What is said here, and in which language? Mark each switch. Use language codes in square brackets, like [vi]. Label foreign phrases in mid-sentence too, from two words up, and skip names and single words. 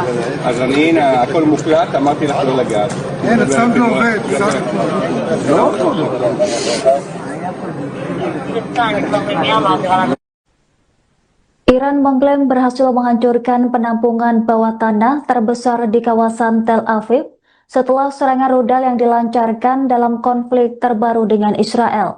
[he] אז הנה, הכל מוקלט, אמרתי לך לא לגעת. אין, הצלם לא עובד. לא עובד. [id] Iran mengklaim berhasil menghancurkan penampungan bawah tanah terbesar di kawasan Tel Aviv setelah serangan rudal yang dilancarkan dalam konflik terbaru dengan Israel.